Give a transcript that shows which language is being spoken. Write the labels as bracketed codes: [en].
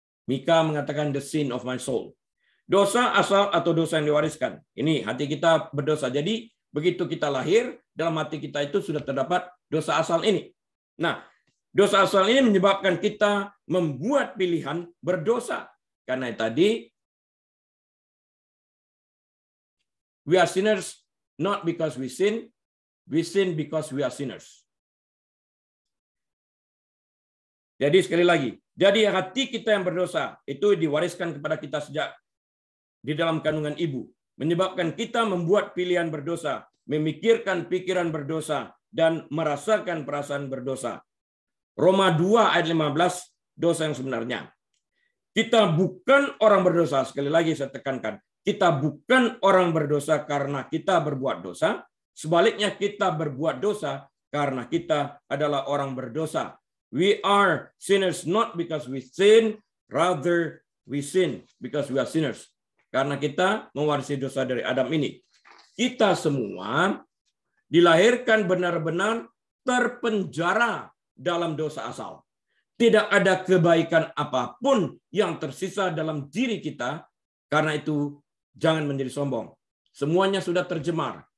[id] Mika mengatakan [en] the sin of my soul. [id] Dosa asal atau dosa yang diwariskan. Ini hati kita berdosa. Jadi begitu kita lahir, dalam hati kita itu sudah terdapat dosa asal ini. Nah, dosa asal ini menyebabkan kita membuat pilihan berdosa. Karena tadi, [en] we are sinners not because we sin because we are sinners. [id] Jadi sekali lagi, jadi hati kita yang berdosa itu diwariskan kepada kita sejak di dalam kandungan ibu, menyebabkan kita membuat pilihan berdosa, memikirkan pikiran berdosa, dan merasakan perasaan berdosa. Roma 2 ayat 15, dosa yang sebenarnya. Kita bukan orang berdosa, sekali lagi saya tekankan, kita bukan orang berdosa karena kita berbuat dosa, sebaliknya kita berbuat dosa karena kita adalah orang berdosa. [en] We are sinners not because we sin, rather we sin because we are sinners. [id] Karena kita mewarisi dosa dari Adam ini. Kita semua dilahirkan benar-benar terpenjara dalam dosa asal. Tidak ada kebaikan apapun yang tersisa dalam diri kita. Karena itu jangan menjadi sombong. Semuanya sudah tercemar.